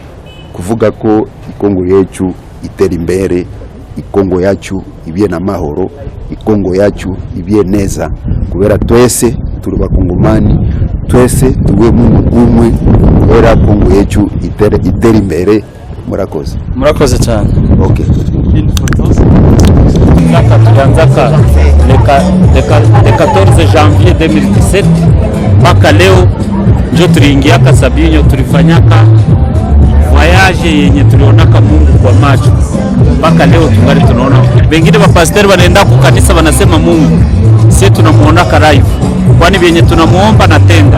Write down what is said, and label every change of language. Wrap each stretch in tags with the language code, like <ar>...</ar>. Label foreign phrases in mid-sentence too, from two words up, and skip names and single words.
<rw>Kuvuga ko Kongo yecu itera imbere, Kongo yacu ibye na mahoro, Kongo yacu ibye neza, kubera twese turi bakongomani, twese tuwe mu umwe, kubera Kongo yecu itera imbere. Murakoze cyane.</rw> <en>Okay.</en> <sw>Tulianzaka</sw> <fr>le 14 janvier</fr> <sw>2017 mpaka leo njo tuliingiaka Sabinyo, tulifanyaka voyage yenye tulionaka Mungu kwa macho mpaka leo tungali tunaona. Wengine wapasteri wanaenda ku kanisa wanasema Mungu, sisi tunamuonaka live, kwani benye tunamuomba na tenda.</sw>